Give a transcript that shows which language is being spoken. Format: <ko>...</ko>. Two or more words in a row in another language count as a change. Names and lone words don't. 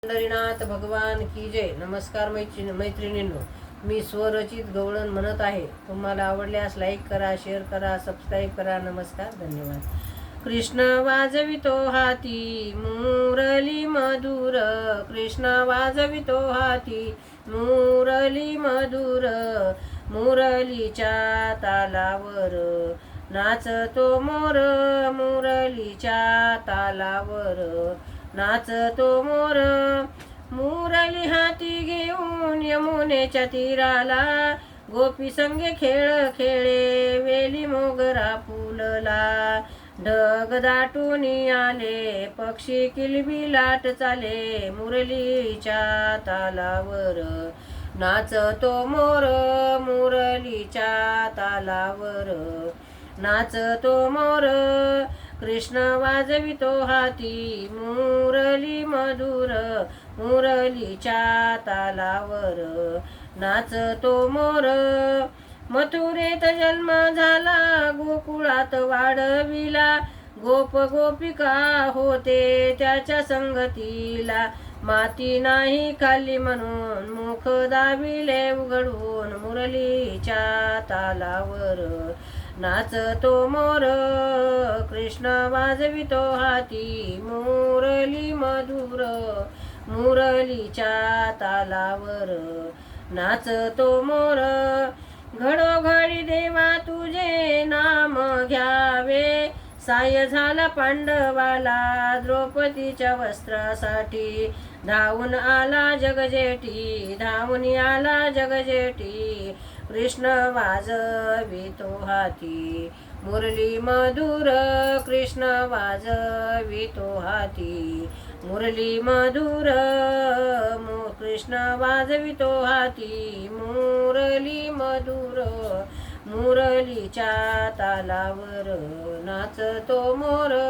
<hi>पंढरीनाथ भगवान की जय.</hi> <mr>नमस्कार मैत्रिणींनो, मी स्वरचित गवळण म्हणत आहे. तुम्हाला आवडल्यास लाईक करा, शेअर करा, सबस्क्राईब करा. नमस्कार, धन्यवाद. कृष्ण वाजवितो हाती मुरली मधुर, कृष्ण वाजवितो हाती मुरली मधुर, मुरलीच्या तालावर नाचतो मोर, मुरलीच्या तालावर नाचतो मोर. मुरली हाती घेऊन यमुनेच्या तीराला, गोपी संगे खेळ खेळे वेली मोगरा फुलला. ढग दाटून आले, पक्षी किलबिलाट चाले, मुरलीच्या तालावर नाचतो मोर, मुरलीच्या तालावर नाचतो मोर. कृष्ण वाजवितो हाती मुरली मधुर, मुरलीच्या तालावर नाचतो मोर. मथुरेत जन्म झाला, गोकुळात वाढविला, गोप गोपिका होते त्याच्या संगतीला. माती नाही खाल्ली म्हणून मुख दाबिले उघडून, मुरलीच्या तालावर नाचतो मोर. कृष्ण वाजवितो हाती मुरली मधुर, मुरलीच्या तालावर नाचतो मोर. घडोघडी देवा तुझे नाम घ्यावे, साय झाला पांडवाला द्रौपदीच्या वस्त्रासाठी. धावून आला जगजेठी, धावून आला जगजेठी, कृष्ण वाजवितो हाती मुरली मधुर, कृष्ण वाजवितो हाती मुरली मधुर. कृष्ण वाजवितो हाती मुरली मधुर, मुरलीच्या तालावर नाचतो मोर.</mr>